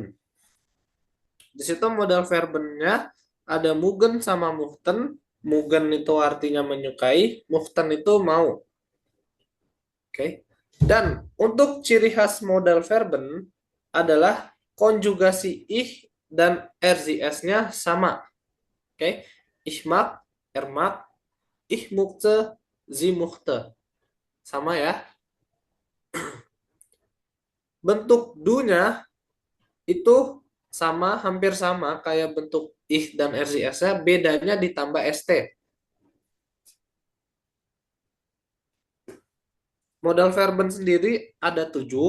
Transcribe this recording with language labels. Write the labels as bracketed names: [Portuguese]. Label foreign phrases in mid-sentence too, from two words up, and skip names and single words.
[Indonesian] Di situ modal verbennya ada mugen sama muchten. Mugen itu artinya menyukai, muchten itu mau. Oke. Dan untuk ciri khas modal verben adalah konjugasi ich dan RCS-nya sama. Oke. [German] Ich mag, er mag, ich möchte, sie möchte. [Indonesian] Sama ya. Bentuk do-nya itu sama, hampir sama kayak bentuk ich dan RCS-nya, bedanya ditambah ST. [German] Modal verben [Indonesian] sendiri ada 7.